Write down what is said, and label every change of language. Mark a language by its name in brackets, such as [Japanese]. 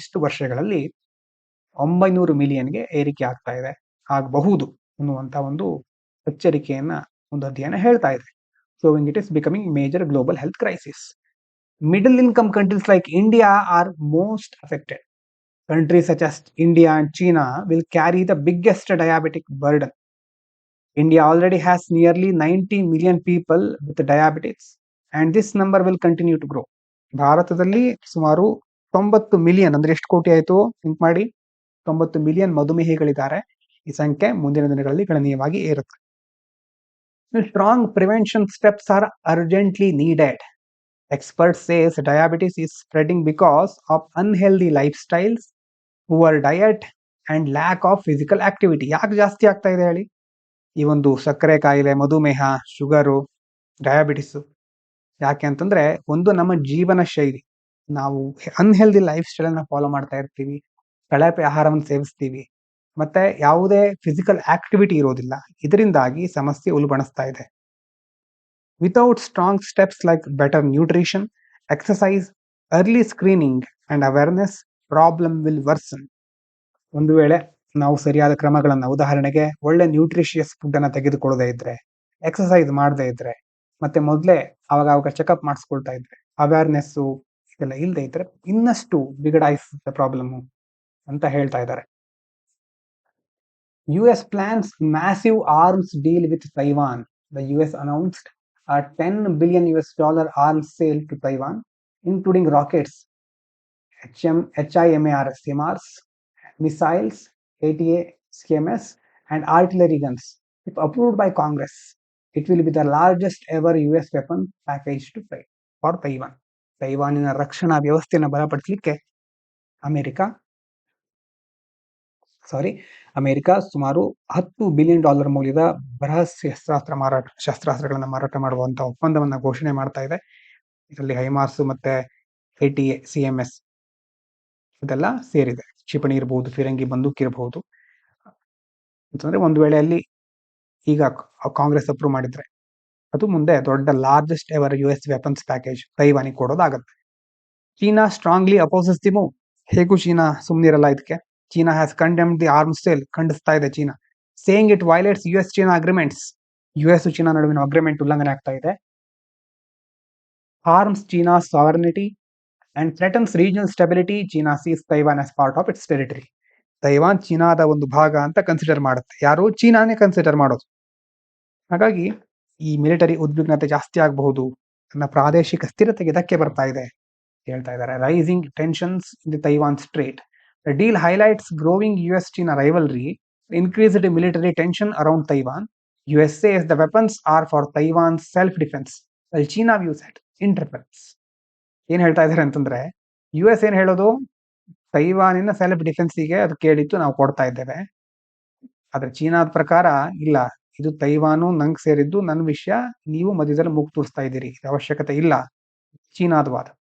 [Kannada] ಇಷ್ಟು ವರ್ಷಗಳಲ್ಲಿ 900 ಮಿಲಿಯನ್ಗೆ ಏರಿಕೆ ಆಗ್ತಾ ಇದೆ, ಆಗಬಹುದು ಅನ್ನುವಂತ ಒಂದು ಎಚ್ಚರಿಕೆಯನ್ನ ಒಂದು ಅಧ್ಯಯನ ಹೇಳ್ತಾ ಇದೆ. [English] Showing it is becoming major global health crisis. Middle income countries like India are most affected. Countries such as India and China will carry the biggest diabetic burden. India already has nearly 90 million people with diabetes, and this number will continue to grow. [Kannada] ಭಾರತದಲ್ಲಿ ಸುಮಾರು 90 million, ಅಂದ್ರೆ ಎಷ್ಟು ಕೋಟಿ ಆಯ್ತು think ಮಾಡಿ, 90 million ಮಧುಮೇಹಿಗಳಿದ್ದಾರೆ. ಈ ಸಂಖ್ಯೆ ಮುಂದಿನ ದಿನಗಳಲ್ಲಿ ಗಣನೀಯವಾಗಿ ಏರುತ್ತೆ. [English] Strong prevention steps are urgently needed. Experts says diabetes is spreading because of unhealthy lifestyles, poor diet and lack of physical activity. [Kannada] ಯಾಕೆ ಜಾಸ್ತಿ ಆಗ್ತಾ ಇದೆ ಹೇಳಿ? ಈ ಒಂದು ಸಕ್ಕರೆ ಕಾಯಿಲೆ, ಮಧುಮೇಹ, ಶುಗರು, ಡಯಾಬಿಟಿಸ್ ಯಾಕೆ ಅಂತಂದ್ರೆ, ಒಂದು ನಮ್ಮ ಜೀವನ ಶೈಲಿ, ನಾವು ಅನ್ಹೆಲ್ದಿ ಲೈಫ್ ಸ್ಟೈಲ್ ಅನ್ನ ಫಾಲೋ ಮಾಡ್ತಾ ಇರ್ತೀವಿ, ಕಳಪೆ ಆಹಾರವನ್ನು ಸೇವಿಸ್ತೀವಿ, ಮತ್ತೆ ಯಾವುದೇ ಫಿಸಿಕಲ್ ಆಕ್ಟಿವಿಟಿ ಇರೋದಿಲ್ಲ. ಇದರಿಂದಾಗಿ ಸಮಸ್ಯೆ ಉಲ್ಬಣಿಸ್ತಾ ಇದೆ. [English] Without strong steps like better nutrition, exercise, early screening and awareness, problem will worsen. [Kannada] ಒಂದು ವೇಳೆ ನಾವು ಸರಿಯಾದ ಕ್ರಮಗಳನ್ನ, ಉದಾಹರಣೆಗೆ ಒಳ್ಳೆ ನ್ಯೂಟ್ರಿಷಿಯಸ್ ಫುಡ್ ಅನ್ನ ತೆಗೆದುಕೊಳ್ಳದೆ ಇದ್ರೆ, ಎಕ್ಸಸೈಸ್ ಮಾಡದೇ ಇದ್ರೆ, ಮತ್ತೆ ಮೊದಲೇ ಅವಾಗ ಚೆಕಪ್ ಮಾಡಿಸ್ಕೊಳ್ತಾ ಇದ್ರೆ, ಅವೇರ್ನೆಸ್ ಇದೆಲ್ಲ ಇಲ್ಲದೆ ಇದ್ರೆ ಇನ್ನಷ್ಟು ಬಿಗಡಾಯಿಸುತ್ತೆ ಪ್ರಾಬ್ಲಮ್ ಅಂತ ಹೇಳ್ತಾ ಇದ್ದಾರೆ. [English] US plans massive arms deal with Taiwan. The US announced a $10 billion arms sale to Taiwan, including rockets, HIMARS, missiles, ATACMS, and artillery guns. If approved by Congress, it will be the largest ever US weapon package to fight for Taiwan. [Kannada] ತೈವಾನಿನ ರಕ್ಷಣಾ ವ್ಯವಸ್ಥೆಯನ್ನು ಬಲಪಡಿಸಲಿಕ್ಕೆ America ಸುಮಾರು $10 billion ಮೌಲ್ಯದ ಬೃಹತ್ ಶಸ್ತ್ರಾಸ್ತ್ರಗಳನ್ನು ಮಾರಾಟ ಮಾಡುವಂತಹ ಒಪ್ಪಂದವನ್ನ ಘೋಷಣೆ ಮಾಡ್ತಾ ಇದೆ. ಇದರಲ್ಲಿ ಹೈಮಾರ್ಸ್ ಮತ್ತೆ ATACMS ಇದೆಲ್ಲ ಸೇರಿದೆ. ಕ್ಷಿಪಣಿ ಇರಬಹುದು, ಫಿರಂಗಿ ಬಂದೂಕ್ ಇರಬಹುದು. ಅಂತಂದ್ರೆ ಒಂದು ವೇಳೆ ಅಲ್ಲಿ ಈಗ ಕಾಂಗ್ರೆಸ್ ಅಪ್ರೂವ್ ಮಾಡಿದ್ರೆ ಅದು ಮುಂದೆ ದೊಡ್ಡ [English] largest ever US weapons package [Kannada] ತೈವಾನಿಗೆ ಕೊಡೋದಾಗುತ್ತೆ. [English] China strongly opposes the move. [Kannada] ಹೇಗೂ ಚೀನಾ ಸುಮ್ಮನಿರಲ್ಲ ಇದಕ್ಕೆ. [English] China has condemned the arms sale, [Kannada] ಖಂಡಿಸ್ತಾ ಇದೆ China, [English] Saying it violates US China agreements. [Kannada] US China ನಡುವಿನ ಅಗ್ರಿಮೆಂಟ್ ಉಲ್ಲಂಘನೆ ಆಗ್ತಾ ಇದೆ. [English] harms China's sovereignty and threatens regional stability. China sees Taiwan as part of its territory. [Kannada] Taiwan ಚೀನಾದ ಒಂದು ಭಾಗ ಅಂತ consider ಮಾಡುತ್ತೆ. ಯಾರು? ಚೀನಾನೇ ಕನ್ಸಿಡರ್ ಮಾಡೋದು. ಹಾಗಾಗಿ ಈ ಮಿಲಿಟರಿ ಉದ್ವಿಗ್ನತೆ ಜಾಸ್ತಿ ಆಗಬಹುದು, ನನ್ನ ಪ್ರಾದೇಶಿಕ ಸ್ಥಿರತೆಗೆ ಧಕ್ಕೆ ಬರ್ತಾ ಇದೆ ಹೇಳ್ತಾ ಇದ್ದಾರೆ. [English] Rising tensions in the Taiwan strait. The deal highlights growing US China rivalry, increased military tension around Taiwan. US says the weapons are for Taiwan's self-defense, while China views it interference. [Kannada] ಏನ್ ಹೇಳ್ತಾ ಇದ್ದಾರೆ ಅಂತಂದ್ರೆ, US ಏನ್ ಹೇಳೋದು, ತೈವಾನಿನ self ಡಿಫೆನ್ಸಿಗೆ ಅದು ಕೇಳಿತ್ತು, ನಾವು ಕೊಡ್ತಾ ಇದ್ದೇವೆ. ಆದ್ರೆ ಚೀನಾದ ಪ್ರಕಾರ ಇಲ್ಲ, ಇದು ತೈವಾನು ನಂಗೆ ಸೇರಿದ್ದು, ನನ್ನ ವಿಷಯ, ನೀವು ಮಧ್ಯದಲ್ಲಿ ಮೂಗು ತೂರಿಸ್ತಾ ಇದ್ದೀರಿ, ಅವಶ್ಯಕತೆ ಇಲ್ಲ, ಚೀನಾದ ವಾದ.